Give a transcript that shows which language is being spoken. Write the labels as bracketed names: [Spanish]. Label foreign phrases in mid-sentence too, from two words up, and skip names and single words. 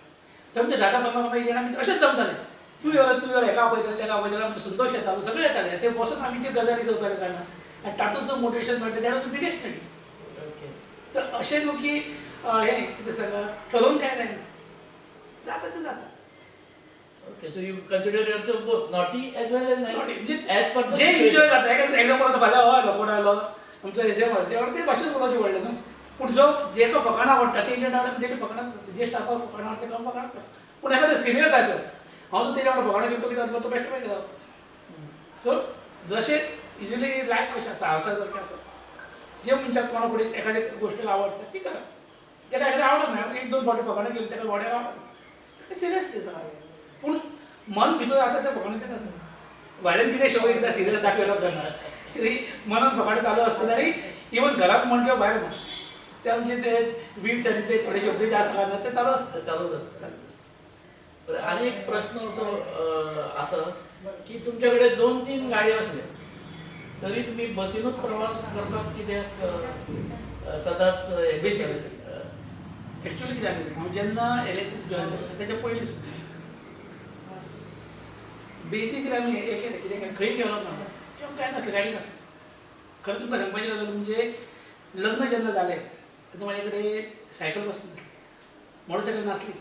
[Konkani] तर आमचे 10-15 जाणां आमी अशेंच जमताले. तूं यो हेका आपयताले तेका आपयताले, आमचो संतोश येतालो, सगळे येताले. ते बसून आमी जे गजाली करताले काय ना आणि तातूंत जो मोटिवेशन मेळटा तें [English] biggest study. [Konkani] तर असे न्हू की हे कितें सांगा ठरवून काय नाही जाता ते जाता. [English] Okay, so you consider yourself both naughty as well as Naughty. nice, as per the [Konkani] जे [English] situation. [Konkani] एन्जॉय जाता एक्झाम्पल आता फाल्यां हय लोकोड आयलो आमचो एसडीएम तेवढं ते भाशेन उलोवचें व्हडलें न्हू. पूण जो जेका फकाणां आवडटा ते एजंट आवडटा तेणी फकाणां करता, जे स्टाफाक फकाणां आवडटा ते फकाणां करता. पूण एखादो सिरियस आसो हांव जर तेच्या वांगडा फकाणां करता कितें जातलो तो बेश्टो जाता. सो जशें [English] usually life [Konkani] कशें आसा हांवसासारकें आसा जे मनशाक कोणा फुडें एखादी गोश्ट आवडटा ती करा. जेका एखादी आवडत ना एक दोन फावटी फकाणां केली तेका व्हड्याक आवडना सिरियस ते सगळें. पूण मन भितर आसा तें फकाणाचेंच आसा. भायल्यान कितें शो एकदां सिरियस दाखयलो जायना तरी मनान फकाणां चालू आसतलें आनी इवन घरांत म्हण किंवा भायर म्हण ते आमचे ते वीड्स आनी ते थोडे शब्द जे आसा ना ते चालू आसता [Marathi] चालूच असतं. बरं, आणि एक प्रश्न असो असा की तुमच्याकडे 2-3 गाडी असल्या तरी तुम्ही बसीनच प्रवास करतात कित्याक सदांच [Konkani] एक्चुअली कितें जालें हांव जेन्ना LIC जॉइन केलें तेच्या पयलीं बेसिकली आमी हें केलें कितें खंय गेलो ना की आमकां कांय नासलें गाडी नासली. खरें तुमकां सांगपाचें गजाल म्हणजे लग्न जेन्ना जालें तेन्ना म्हाजे कडेन सायकल बसली नासली, मोटरसायकल नासलीच.